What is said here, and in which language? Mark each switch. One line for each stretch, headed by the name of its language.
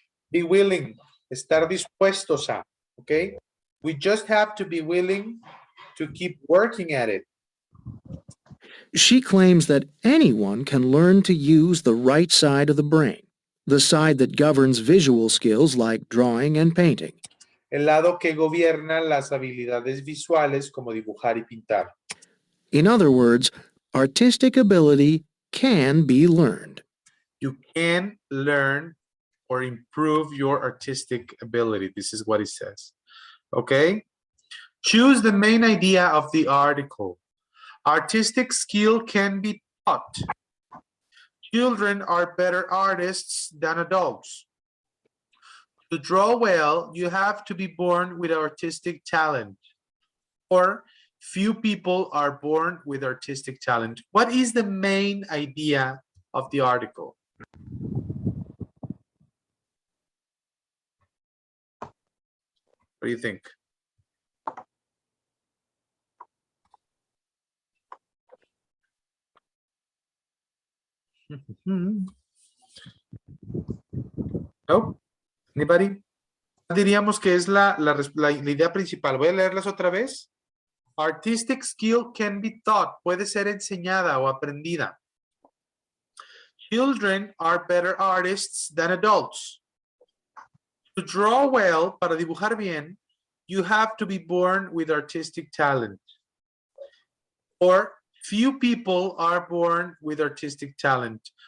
English: Be willing,
Spanish: estar dispuestos a,
English: okay? We just have to be willing to keep working at it. She claims that anyone can learn to use the right side of the brain, the side that governs visual skills like drawing and painting.
Spanish: El lado que gobierna las habilidades visuales como dibujar y pintar.
English: In other words, artistic ability can be learned. You can learn or improve your artistic ability. This is what it says. Okay? Choose the main idea of the article. Artistic skill can be taught. Children are better artists than adults. To draw well, you have to be born with artistic talent. Or few people are born with artistic talent. What is the main idea of the article? What do you think? No? Anybody?
Spanish: Diríamos que es la idea principal. Voy a leerlas otra vez.
English: Artistic skill can be taught.
Spanish: Puede ser enseñada o aprendida.
English: Children are better artists than adults. To draw well,
Spanish: para dibujar bien,
English: you have to be born with artistic talent. Or few people are born with artistic talent.